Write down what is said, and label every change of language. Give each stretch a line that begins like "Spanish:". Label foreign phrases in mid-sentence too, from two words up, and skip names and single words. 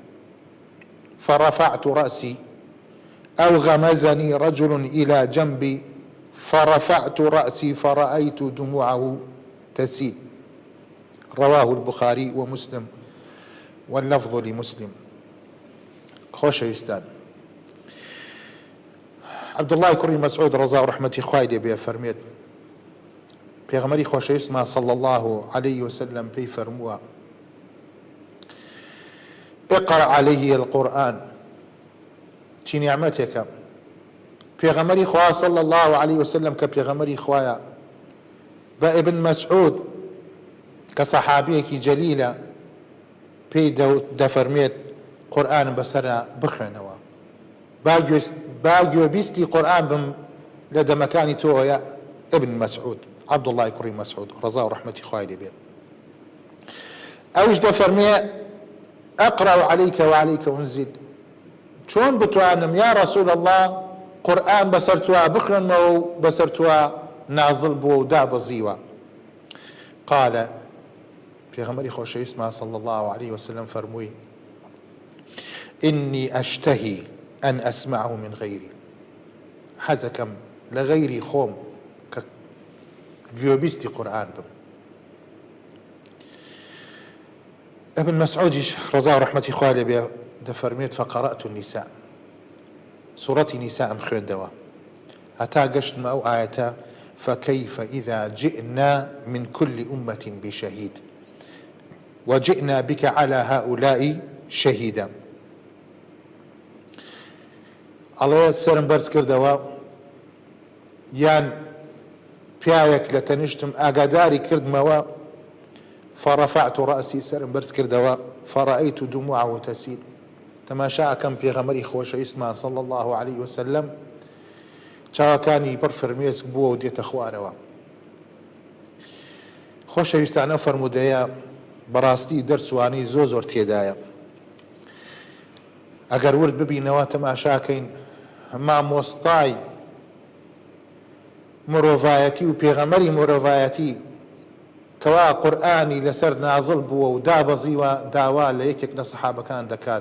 Arabic: فرفعت رأسي أو غمزني رجل إلى جنبي فرفعت رأسي فرأيت دموعه تسيل. رواه البخاري ومسلم واللفظ لمسلم.
Central Kurdish: خۆشەویستان، عەبدوڵڵای کوڕی مەسعود ڕەزا و ڕەحمەتی خوای لێ بێ فەرمێت پێغەمبەری خۆشەویستمان
Arabic: صلی الله عليه وسلم
Central Kurdish: پێی فەرمووە
Arabic: اقرأ عليه القرآن.
Central Kurdish: چی نیعمەتێکە پێغەمبەری خوا
Arabic: صلی الله عليه وسلم
Central Kurdish: کە پێغەمبەری خوایە بە ئیبن مەسعود کە سەحابیەکی جەلیلە پێی دەفەرمێت قورئانم بەسەرە بخوێنەوە، با گوێبیستی قورئان بم لە دەمەکانی تۆیە ئیبن مەسعود عەبدوڵڵای کوڕی مەسعود ڕەزا و ڕەحمەتی خوای لێ بێ. ئەوش دەفەرمێ
Arabic: ئەقرأ عليك وعليك أنزل.
Central Kurdish: چۆن بتوانم
Arabic: یا رەسوول الله
Central Kurdish: قورئان بەسەر توا بخوێنمەوە و بەسەر توا نازڵ بووە و دابەزیوە؟ قال پێغەمبەری خۆشەویستمان
Arabic: صلی الله عليه وسلم
Central Kurdish: فەرمووی
Arabic: إني أشتهي أن أسمعه من غيري.
Central Kurdish: حەزەکەم لە غەیری خۆم کە گوێبیستی قورئان بم. ابن مسعودیش ڕەزا و ڕەحمەتی خوای لێ بێ دەفەرمێت
Arabic: فقرأت النساء،
Central Kurdish: سوورەتی نیساءم خوێندەوە هەتا گەشتمە ئەو ئاەتە
Arabic: فكيف إذا جئنا من كل أمة بشهيد وجئنا بك على هؤلاء شهيدا.
Central Kurdish: ئەڵێ سەرم بەرز کردەوە یان پیاوێک لە تەنیشتم ئاگاداری کردمەوە
Arabic: فرفعت رأسي
Central Kurdish: سرم برز كردوا
Arabic: فرأيت دموعه تسيل.
Central Kurdish: تماشا كم بيغمري خوش اسمه
Arabic: صلى الله عليه وسلم
Central Kurdish: چاوەکانی پڕ فرمێسک بووە و دێتە خوارەوە. خۆشەویستانە فەرموودەیە بەڕاستی دەرچوانی زۆر تێدایە. ئەگەر ورد ببینەوە تەماشاکەین مامۆستای مرۆڤایەتی و پێغەمبەری مرۆڤایەتی کەوا قورئانی لەسەر نازڵ بووە و دابەزیوە داوا لە یەکێک لە سەحابەکان دەکات.